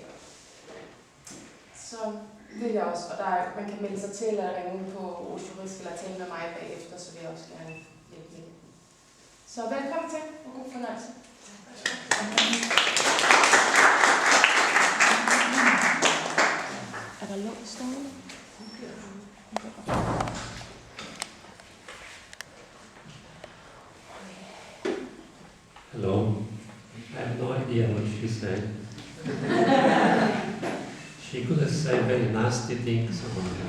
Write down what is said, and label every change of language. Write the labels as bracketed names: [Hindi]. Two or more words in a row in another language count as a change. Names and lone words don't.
[Danish] Så det er også, og man kan melde sig til eller ringe på Osho eller tale med mig bagefter, så vil jeg også gerne hjælpe med. Så velkommen til, og god fornøjelse. Er der låst stående? [English] Hello. I have no idea what she said. She could have said very nasty things about me.